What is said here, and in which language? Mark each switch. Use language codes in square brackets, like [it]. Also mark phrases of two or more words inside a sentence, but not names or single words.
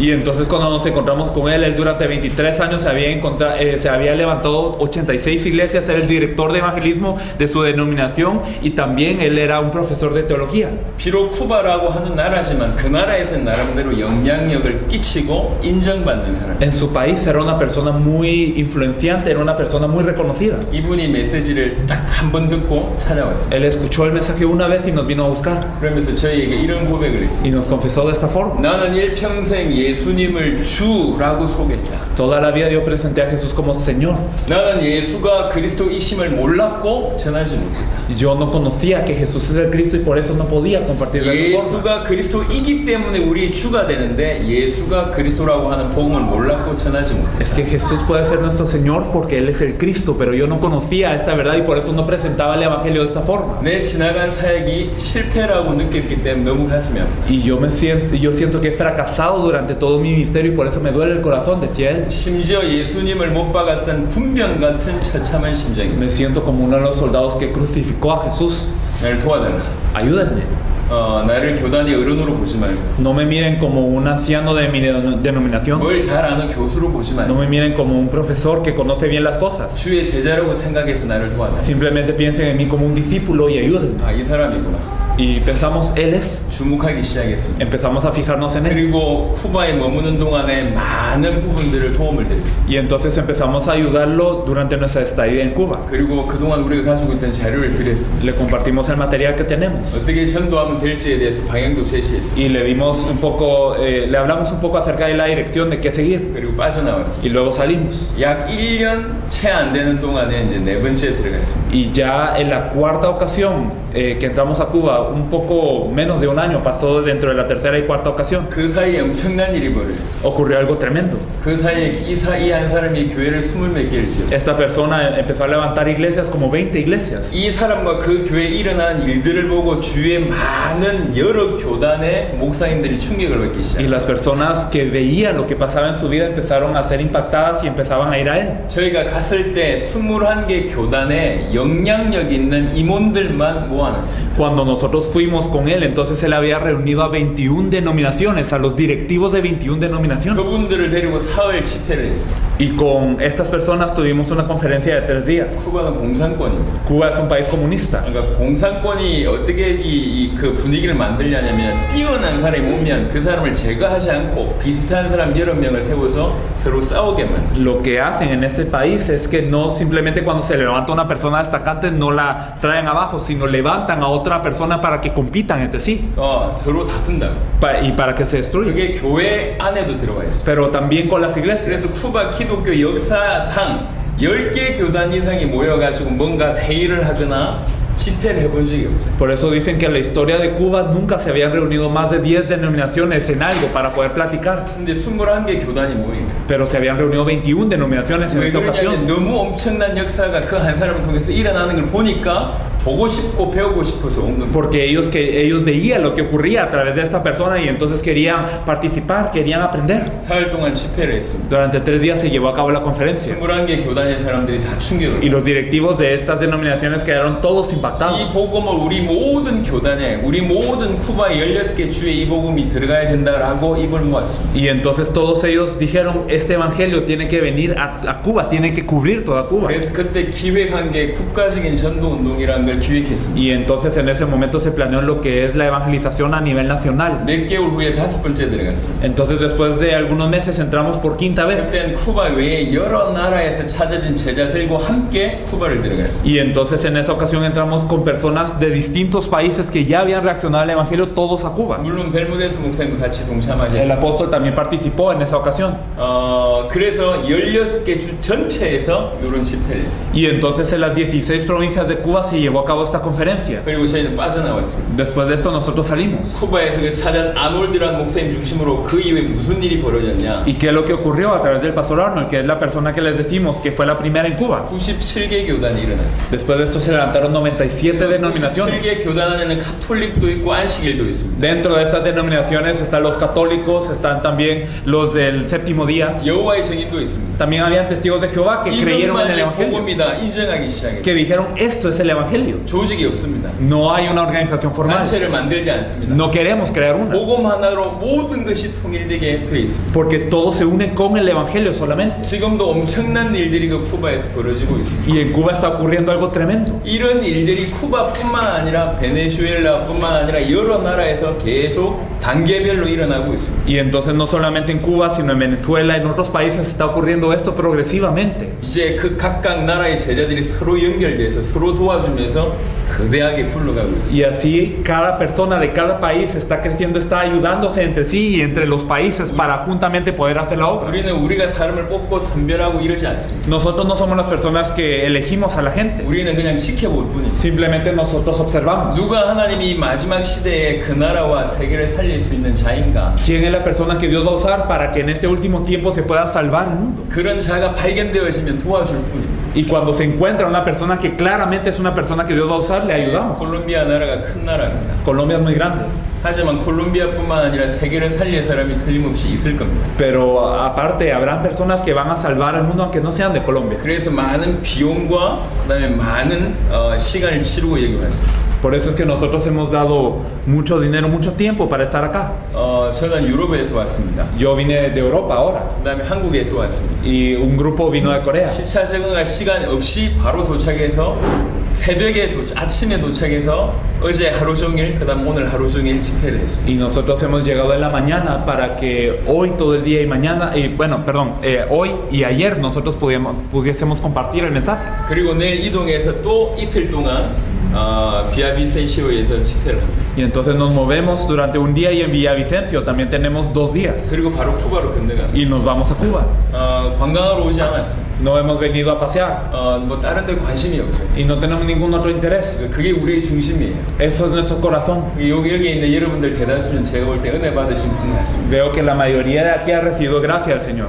[es] Y entonces cuando nos encontramos con él durante 23 años se había levantado 86 iglesias, era el director de evangelismo de su denominación y también él era un profesor de teología. [ko] 비록 쿠바라고 하는 나라지만 그 나라에서 나름대로 영향력을 끼치고 인정받는 사람. [es] En su país era una persona muy influenciante, era una persona muy reconocida. [ko] 이분이 메시지를 딱 한 번 듣고 찾아왔어요. [es] Él escuchó el mensaje una vez y nos vino a buscar [ko] 그러면서 저희에게 이런 고백을 했습니다. [es] y nos confesó de esta forma. [ko] 나는 일평생 예수님을 주라고 소개했다. [es] Toda la vida yo presenté a Jesús como Señor. [ko] 나는 예수가 그리스도이심을 몰랐고 전하지 못했다. [es] Yo no conocía que Jesús es el Cristo y por eso no podía compartir de esa forma. [ko] 예수가 그리스도이기 때문에 우리 주가 되는데 예수가 그리스도라고 하는 복음을 몰랐고 전하지 못했다. [es] Es que Jesús puede ser nuestro Señor porque Él es el Cristo, pero yo no conocía esta verdad y por eso no presentaba el Evangelio de esta forma. [ko] 내 지나간 사역이 실패라고 느꼈기 때문에 너무 가슴이 아파. [es] Y yo siento que he fracasado durante todo mi ministerio y por eso me duele el corazón, decía él. [ko] 심지어 예수님을 못 박았던 군병 같은 처참한 심정입니다. [es] Me siento como uno de los soldados que crucificó a Jesús. [ko] 나를 도와달라. [es] Ayúdenme. [ko] 나를 교단의 어른으로 보지 말고 [es] No me miren como un anciano de mi denominación. [ko] 뭘 잘 아는 교수로 보지 [es] No [ko] 말고 [es] me miren como un profesor que conoce bien las cosas. [ko] 주의 제자라고 생각해서 나를 도와달라. [es] Simplemente piensen en mí como un discípulo y ayúdenme. [ko] 이 사람이구나. [es] Y pensamos, Él es. [ko] 주목하기 시작했습니다. [es] Empezamos a fijarnos en Él. [ko] 그리고 쿠바에 머무는 동안에 많은 부분들을 도움을 드렸습니다. [es] Y entonces empezamos a ayudarlo durante nuestra estadía en Cuba. [ko] 그리고 그동안 우리가 가지고 있던 자료를 드렸습니다. [es] Le compartimos el material que tenemos. [ko] 어떻게 전도하면 될지에 대해서 방향도 제시했습니다. [es] Y le dimos un poco, le hablamos un poco acerca de la dirección de qué seguir. [ko] 그리고 빠져나왔습니다. [es] Y luego salimos. [ko] 약 1년 채 안 되는 동안에 이제 네 번째 들어갔습니다. [es] Y ya en la cuarta ocasión que entramos a Cuba, un poco menos de un año pasó dentro de la tercera y cuarta ocasión. [ko] 그 사이에 엄청난 일이 벌어졌어요. [es] Ocurrió algo tremendo. [ko] 그 사이에 이 한 사람이 교회를 20몇 개를 지었어요. [es] Esta persona empezó a levantar iglesias, como 20 iglesias. [ko] 이 사람과 그 교회에 일어난 일들을 보고 주위에 많은 여러 교단의 목사님들이 충격을 받기 [es] Y [ko] 시작해요. [es] las personas que veían lo que pasaba en su vida empezaron a ser impactadas y empezaban a ir a él. [ko] 저희가 갔을 때 21개 교단에 영향력 있는 임원들만 모아놨습니다. [es] Cuando nosotros fuimos con él, entonces él había reunido a 21 denominaciones, a los directivos de 21 denominaciones. [ko] 그분들을 데리고 사흘 집회를 했습니다. [es] Y con estas personas tuvimos una conferencia de 3 días. [ko] 쿠바는 공산권입니다. [es] Cuba es un país comunista. [ko] 그러니까 공산권이 어떻게 그 분위기를 만들냐면 뛰어난 사람이 오면 그 사람을 제거하지 않고 비슷한 사람 여러 명을 세워서 서로 싸우게 만들어요. [es] Lo que hacen en este país es que no simplemente cuando se levanta una persona destacante no la traen abajo, sino levantan a otra persona para que compitan entre sí [ko] 서로 다툰다. [es] y para que se destruyan. [ko] 그게 교회 안에도 들어와 있어요. [es] Pero también con las [ko] 그래서 [es] iglesias. [ko] 쿠바 기독교 역사상 10개 교단 이상이 모여가지고 뭔가 회의를 하거나 집회를 해본 적이 없어요. [es] Por eso dicen que en la historia de Cuba nunca se habían reunido más de 10 denominaciones en algo para poder platicar. [ko] 근데 21개 교단이 모인 거예요. [es] Pero se habían reunido 21 denominaciones en [ko] 왜 [es] esta [ko] 그러냐면 [es] ocasión. [ko] 너무 엄청난 역사가 그 한 사람을 통해서 일어나는 걸 보니까 보고 싶고 배우고 싶어서 온 겁니다. [es] Porque ellos veían lo que ocurría a través de esta persona y entonces querían participar, querían aprender. [ko] 사흘 동안 집회를 했습니다. [es] Durante 3 días se llevó a cabo la conferencia. [ko] 21개 교단의 사람들이 다 충격을 [es] Y los directivos de estas denominaciones quedaron todos impactados. [ko] 이 복음을 우리 모든 교단에 우리 모든 쿠바의 16개 주에 이 복음이 들어가야 된다라고 입을 모았습니다. [es] Y entonces todos ellos dijeron, este evangelio tiene que venir a Cuba, tiene que cubrir toda Cuba. [ko] 그래서 그때 기획한 게 국가적인 전도 운동이라는 걸 기획했습니다. [es] Y entonces en ese momento se planeó lo que es la evangelización a nivel nacional. [ko] 몇 개월 후에 5번째 들어갔습니다. [es] Entonces después de algunos meses entramos por 5ª vez. [ko] 그때는 쿠바 외에 여러 나라에서 찾아진 제자들과 함께 쿠바를 들어갔습니다. [es] Y entonces en esa ocasión entramos con personas de distintos países que ya habían reaccionado al evangelio, todos a Cuba. [ko] 물론 벨무데스 목사님도 같이 동참하게 [es] El [ko] 했습니다. [es] apóstol también participó en esa ocasión. [ko] 그래서 16개 주 전체에서 이런 집회를 했습니다. [es] Y entonces en las 16 provincias de Cuba se llevó a cabo esta conferencia. [ko] 그리고 저희는 빠져나왔습니다. [es] Después de esto nosotros salimos. [ko] 쿠바에서 그 찾은 아놀드라는 목사님 중심으로 그 이후에 무슨 일이 벌어졌냐? [es] ¿Y qué es lo que ocurrió a través del pastor Arnold, que es la persona que les decimos que fue la primera en Cuba? [ko] 97개 교단이 일어났습니다. [es] Después de esto se levantaron 97 denominaciones. [ko] 97개 교단 안에는 가톨릭도 있고 안식일도 있습니다. [es] Dentro de estas denominaciones están los católicos, están también los del séptimo día. [ko] 여호와의 증인도 있습니다. [es] También habían testigos de Jehová que creyeron en el [ko] 이것만이 [es] Evangelio, [ko] 복음이다 인정하기 시작했어요. [es] que dijeron esto es el Evangelio. [ko] 조직이 없습니다. [es] No hay una organización formal. [ko] 단체를 만들지 않습니다. [es] No queremos crear una. [ko] 복음 하나로 모든 것이 통일되게 되어 있습니다. [es] Porque todos se unen con el Evangelio solamente. [ko] 지금도 엄청난 일들이 그 쿠바에서 벌어지고 있습니다. [es] Y en Cuba está ocurriendo algo tremendo. [ko] 이런 일들이 쿠바뿐만 아니라 베네수엘라뿐만 아니라 여러 나라에서 계속 단계별로 일어나고 있습니다. [es] Y entonces no solamente en Cuba, sino en Venezuela, en otros países está ocurriendo esto progresivamente. [ko] 이제 그 각각 나라의 제자들이 서로 연결돼서 서로 도와주면서 거대하게 굴러가고 있습니다. [es] Y así cada persona de cada país está creciendo, está ayudándose entre sí y entre los países para juntamente poder hacer la obra. [ko] 우리는 우리가 사람을 뽑고 선별하고 이러지 않습니다. [es] Nosotros no somos las personas que elegimos a la gente. [ko] 우리는 그냥 지켜볼 뿐입니다. [es] Simplemente nosotros observamos. [ko] 누가 하나님이 이 마지막 시대에 그 나라와 세계를 살릴 수 있는 자인가? [es] ¿Quién es la persona que Dios va a usar para que en este último tiempo se pueda salvar el mundo? [ko] 그런 자가 발견되어지면 도와줄 뿐입니다. [es] Y cuando se encuentra una persona que claramente es una persona que Dios va a usar, le ayudamos. [ko] 콜롬비아 나라가 큰 나라입니다. [es] Colombia es muy grande. [ko] 하지만 콜롬비아뿐만 아니라 세계를 살릴 사람이 틀림없이 있을 겁니다. [es] Pero aparte habrán personas que van a salvar al mundo aunque no sean de Colombia. [ko] 그래서 많은 비용과 그다음에 많은 시간을 치르고 여기 왔습니다. [es] Por eso es que nosotros hemos dado mucho dinero, mucho tiempo para estar acá. [ko] 저는 유럽에서 왔습니다. [es] Yo vine de Europa ahora [ko] 그다음에 한국에서 왔습니다. [es] y un grupo vino de Corea. [ko] 시차 적응할 시간 없이 바로 도착해서 새벽에 아침에 도착해서 어제 하루 종일 그다음 오늘 하루 종일 집회를 했습니다. [es] Y nosotros hemos llegado en la mañana para que hoy todo el día y mañana, hoy y ayer nosotros pudiésemos compartir el mensaje. [ko] 그리고 내일 이동해서 또 이틀 동안 비아비센시오에서 집회를 합니다. [es] Y entonces nos movemos durante un día y en Villavicencio también tenemos 2 días. [ko] 그리고 바로 쿠바로 건너갑니다. [es] Y nos vamos a Cuba. [ko] 관광하러 오지 않았습니다. [es] No hemos venido a pasear [ko] 뭐 다른 데 관심이 없어요. [es] y no tenemos ningún otro interés. [ko] 그게 우리의 중심이에요. [es] Eso es nuestro corazón. [ko] 여기 있는 여러분들 대다수는 제가 볼 때 은혜 받으신 분 같습니다. [es] Veo que la mayoría de aquí ha recibido gracia al Señor.